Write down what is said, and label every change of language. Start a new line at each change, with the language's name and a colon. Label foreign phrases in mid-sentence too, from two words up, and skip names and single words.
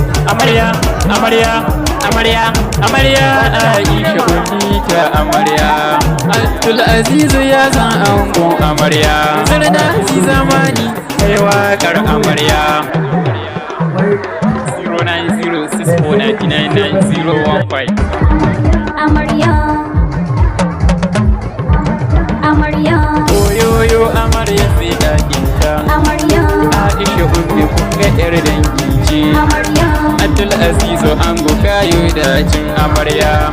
Hausa: Amarya, amarya, amarya, amarya, Aisha Bonita amarya. Abdul Aziz ya san angon amarya. Zarda Aziz zamani kai waƙar amarya.
English: Zero nine zero six four ninety nine nine zero one five.
Hausa: Amarya, amarya. Oyoyo amarya sai ɗakin ta. Amarya. Aisha Ummi kun ga ƴar dangi ce. Amarya. Abdul Aziz ango kayo dacin amarya.